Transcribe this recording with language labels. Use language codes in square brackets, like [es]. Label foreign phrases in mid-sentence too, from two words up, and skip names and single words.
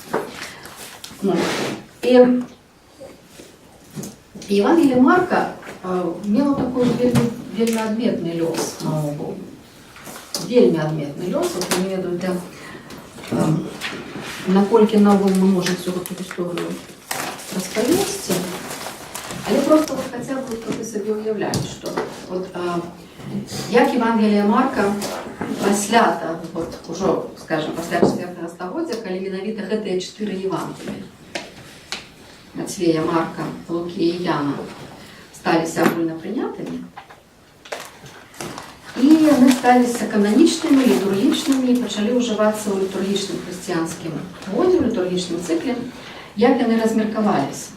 [be] І Евангелие Марка [ru] мело такой [be] вельмі адметны лёс наогул. Вельмі адметны лёс. Вот я не ведаю, наколькі наогул [ru] мы можем всю эту историю [be] распавесці. Але [ru] просто вот хотя бы вы себе [be] уявляете, [ru] что вот [be] як Евангелие Марка пасля, вот уже, скажем, пасля 4 стагоддзя, калі менавіта гэтыя 4 Евангелия Мацвея, Марка, Лукі і Яна сталіся агульна прынятымі, і яны сталіся кананічнымі, літургічнымі і пачалі ўжывацца ў літургічным хрысціянскім годзе, ў літургічным цыкле, як яны размеркаваліся.